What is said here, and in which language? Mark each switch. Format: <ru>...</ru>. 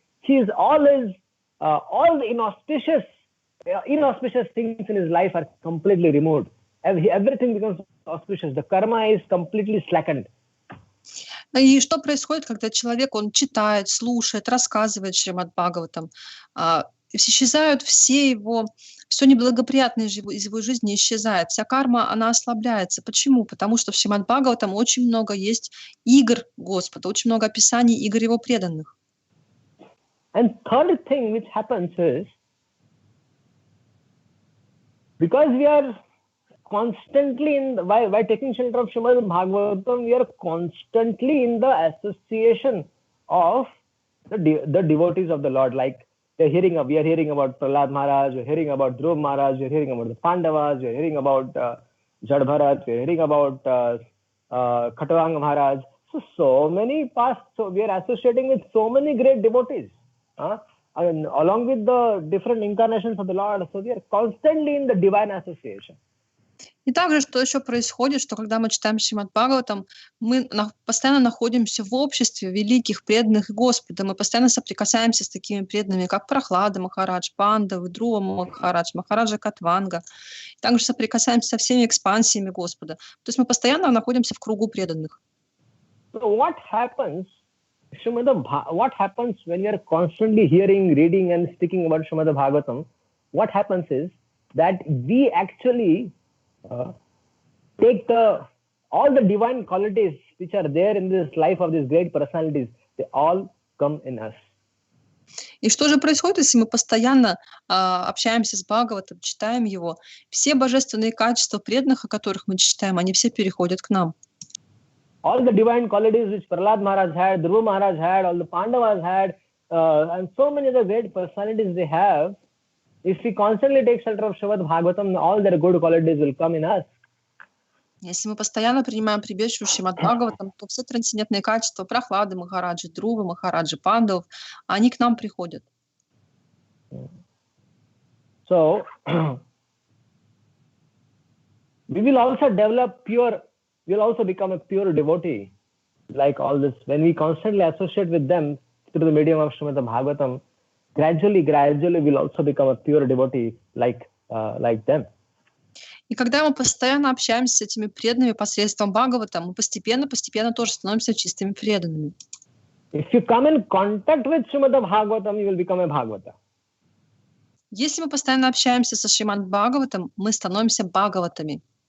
<en>He is always all the inauspicious things in his life are completely removed. Everything becomes auspicious. The karma is completely slackened.</en> <ru>И что происходит, когда человек, он читает, слушает, рассказывает Шримад Бхагаватам, исчезают все неблагоприятное из его жизни исчезает, вся карма, она ослабляется. Почему? Потому что в Шримад Бхагаватам очень много есть игр Господа, очень много описаний игр его преданных.</ru> <en>And third thing which happens is, because we are constantly by taking shelter of Srimad Bhagavatam, we are constantly in the association of the devotees of the Lord. Like we are hearing about Prahlad Maharaj, we are hearing about Dhruv Maharaj, we are hearing about the Pandavas, we are hearing about Jadbharat, we are hearing about Khatavanga Maharaj. So many past. So we are associating with so many great devotees. And along with the different incarnations of the Lord, so we are constantly in the divine association.</en> <ru>И также, что еще происходит, что когда мы читаем Шримад Бхагаватам, мы постоянно находимся в обществе великих преданных Господа, мы постоянно соприкасаемся с такими преданными, как Прахлада Махарадж, Пандавы, Друва Махарадж, Махараджа Катванга. Также соприкасаемся со всеми экспансиями Господа. То есть мы постоянно находимся в кругу преданных.</ru> <en>So what happens when you are constantly hearing, reading and speaking about Srimad Bhagavatam? What happens is that we actually take all the divine qualities which are there in this life of these great personalities, they all come in us.</en> <ru>И что же происходит, если мы постоянно общаемся с Бхагаватом, читаем его? Все божественные качества преданных, о которых мы читаем, они все переходят к нам.</ru> <en>All the divine qualities which Prahlad Maharaj had, Dhruva Maharaj had, all the Pandavas had, and so many other great personalities they have, if we constantly take shelter of Srimad Bhagavatam, all their good qualities will come in us.</en> <ru>Если мы постоянно принимаем прибежище у Шримад Бхагаватам, то все трансцендентные качества Прахлады Махараджи, Друвы Махараджи, Пандавов, они к нам приходят.</ru> <en>So, we will also we'll also become a pure devotee. Like all this, when we constantly associate with them through the medium of Srimad Bhagavatam, gradually we'll also become a pure devotee like them.</en> <ru>И когда мы постоянно общаемся с этими преданными посредством Бхагавата, мы постепенно тоже становимся чистыми преданными.</ru> <en>If you come in contact with Srimad Bhagavatam, you will become a Bhagavata.</en> <ru>Если мы постоянно общаемся со Шримад Бхагаватом, мы становимся Бхагаватами.</ru>